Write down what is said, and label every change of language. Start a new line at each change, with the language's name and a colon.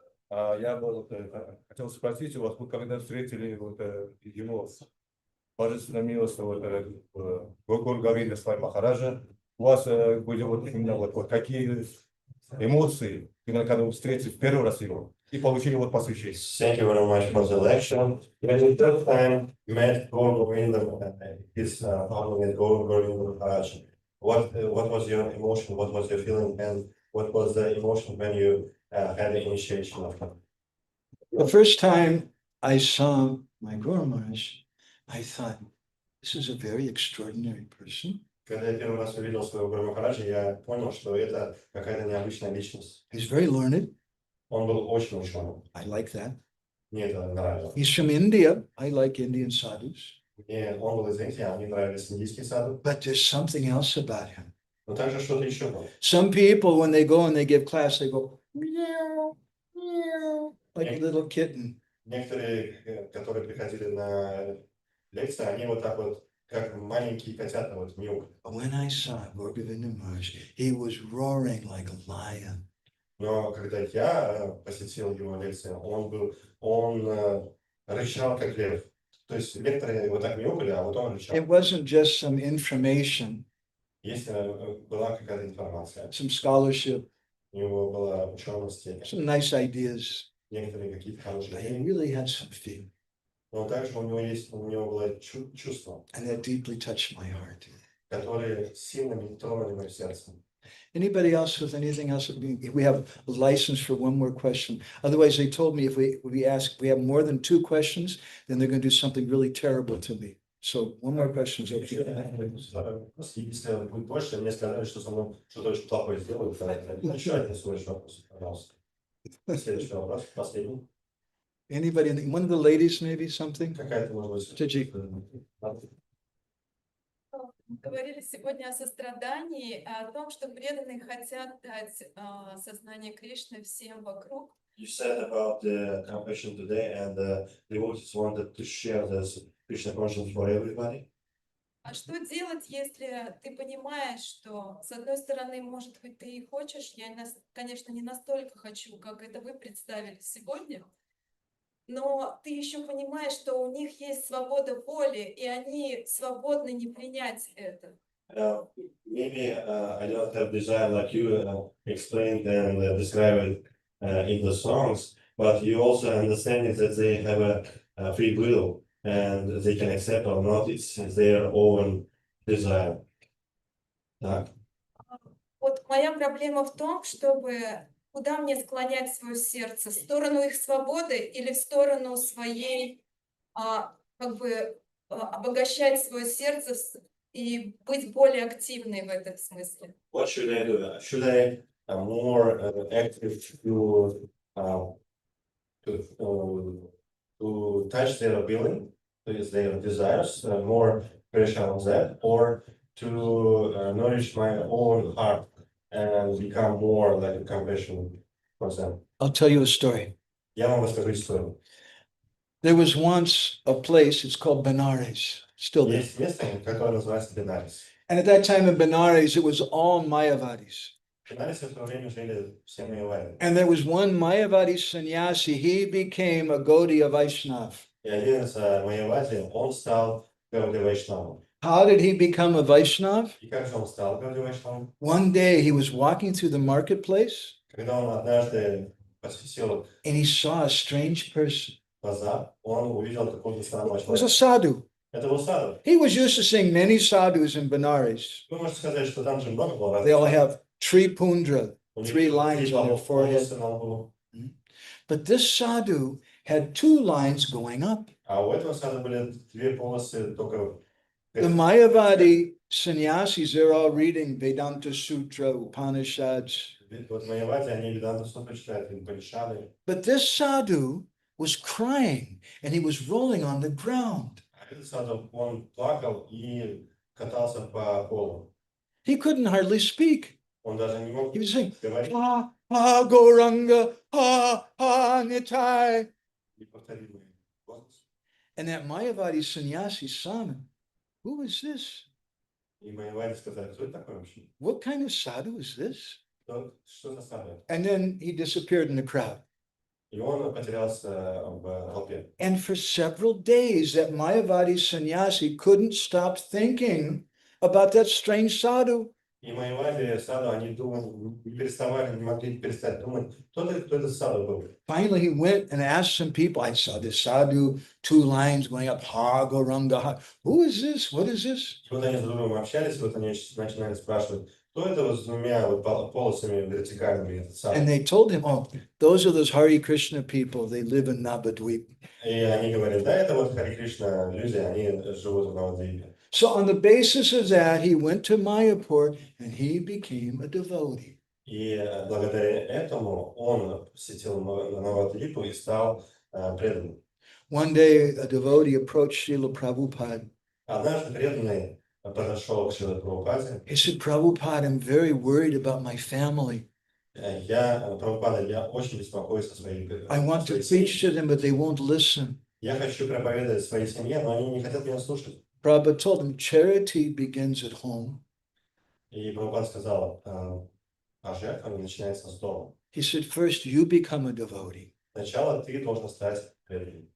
Russian: Я бы хотел спросить у вас, вы когда встретили его божественную милость Гуру Говинда Свами Махараджа, у вас были именно какие эмоции, именно когда вы встретили в первый раз его и получили посвящение?
English: Thank you very much for the lecture. When you third time met Guru Govinda, his following Guru Govinda Maharaj, what was your emotion, what was your feeling, and what was the emotion when you had the initiation of him? The first time I saw my Guru Maharaj, I thought, this is a very extraordinary person.
Russian: Когда я первый раз увидел своего Гуру Махараджа, я понял, что это какая-то необычная личность.
English: He's very learned.
Russian: Он был очень ученым.
English: I like that.
Russian: Мне это нравилось.
English: He's from India. I like Indian sadhus.
Russian: Мне он был из Индии, а мне нравились индийские саду.
English: But there's something else about him.
Russian: Но также что-то еще было.
English: Some people, when they go and they give class, they go, meow, meow, like a little kitten.
Russian: Некоторые, которые приходили на лекции, они вот так вот, как маленькие котята, вот мяукают.
English: But when I saw Guru Govinda Maharaj, he was roaring like a lion.
Russian: Но когда я посетил его лекцию, он рычал как лев. То есть лекторы вот так мяукали, а вот он рычал.
English: It wasn't just some information,
Russian: Если была какая-то информация,
English: some scholarship,
Russian: у него была ученость,
English: some nice ideas.
Russian: некоторые какие-то
English: But
Russian: хорошие
English: he
Russian: идеи.
English: really had some feeling,
Russian: Но также у него было чувство,
English: and that deeply touched my heart.
Russian: которые сильно тронули мое сердце.
English: Anybody else with anything else? We have a license for one more question. Otherwise, they told me if we have more than two questions, then they're going to do something really terrible to me. So one more question is okay.
Russian: Если будет больше, мне сказали, что со мной что-то очень плохое сделают. Еще один свой вопрос, пожалуйста. Следующий вопрос, последний.
English: Anybody, one of the ladies, maybe something?
Russian: Какая-то, может быть, Таджик. Говорили сегодня о сострадании, о том, что преданные хотят дать сознание Кришны всем вокруг.
English: You said about the compassion today, and the devotees wanted to share this Krishna consciousness for everybody.
Russian: А что делать, если ты понимаешь, что, с одной стороны, может быть, ты и хочешь, конечно, не настолько хочу, как это вы представили сегодня, но ты еще понимаешь, что у них есть свобода воли, и они свободны не принять это.
English: Maybe I don't have desire like you explained and described it in the songs, but you also understand that they have a free will and they can accept or not. It's their own desire.
Russian: Так. Вот моя проблема в том, чтобы куда мне склонять свое сердце, в сторону их свободы или в сторону своей, обогащать свое сердце и быть более активной в этом смысле.
English: What should I do? Should I more active to touch their feeling, their desires, more pressure on that, or to nourish my own heart and become more like a compassion for them? I'll tell you a story.
Russian: Я вам расскажу историю.
English: There was once a place, it's called Benares, still there.
Russian: Есть место, которое называется Бенарис.
English: And at that time in Benares, it was all Mayavadis.
Russian: В Бенарисе в то время жили все майявади.
English: And there was one Mayavadi sannyasi, he became a Gaudiya Vaishnav.
Russian: И один из майявади, он стал Гауди Вайшнавом.
English: How did he become a Vaishnav?
Russian: И как же он стал Гауди Вайшнавом?
English: One day he was walking through the marketplace
Russian: Когда он однажды посетил
English: and he saw a strange person.
Russian: базар, он увидел какого-то странного
English: It was a
Russian: человека.
English: sadhu.
Russian: Это был саду.
English: He was used to seeing many sadhus in Benares.
Russian: Вы можете сказать, что там же много было
English: They all
Russian: разных.
English: have tripundra,
Russian: У них
English: 3 lines on their forehead.
Russian: волосы на лбу.
English: But this sadhu had 2 lines going up.
Russian: А у этого сада были две полосы только
English: The Mayavadi sannyasis, they're all reading Vedanta Sutra, Upanishads.
Russian: Вот Майявади, они Веданту Сутру читают, Упанишады.
English: But this sadhu was crying and he was rolling on the ground.
Russian: А этот саду, он плакал и катался по полу.
English: He couldn't hardly speak.
Russian: Он даже не мог
English: He was saying,
Russian: говорить
English: Gauranga, Nitai.
Russian: неповторимый голос.
English: And that Mayavadi sannyasi saw him. Who is this?
Russian: И Майявади сказали, кто это такой вообще?
English: What kind of sadhu is this?
Russian: Что за саду?
English: And then he disappeared in the crowd.
Russian: И он потерялся в толпе.
English: And for several days, that Mayavadi sannyasi couldn't stop thinking about that strange sadhu.
Russian: И Майявади, саду, они думали, не переставали, не могли перестать думать, кто это саду был.
English: Finally, he went and asked some people. I saw this sadhu, 2 lines going up, Ha Gauranga. Who is this? What is this?
Russian: И вот они с другом общались, вот они начинали спрашивать, кто это вот с двумя вот полосами вертикальными, этот саду.
English: And they told him, oh, those are those Hare Krishna people. They live in Navadvip.
Russian: И они говорят, да, это вот Хари Кришна люди, они живут в Навадвипе.
English: So on the basis of that, he went to Mayapur and he became a devotee.
Russian: И благодаря этому он посетил Навадвипу и стал преданным.
English: One day, a devotee approached Srila Prabhupada.
Russian: Однажды преданный подошел к Шриле Прабхупаде.
English: He said, Prabhupada, I'm very worried about my family.
Russian: Прабхупада, я очень беспокоюсь о своей
English: I want to preach to them, but they won't listen.
Russian: Я хочу проповедовать своей семье, но они не хотят меня слушать.
English: Prabhupada told him, charity begins at home.
Russian: И Прабхупада сказал, а жертва начинается с дома.
English: He said, first you become a devotee,
Russian: Сначала ты должен стать преданным.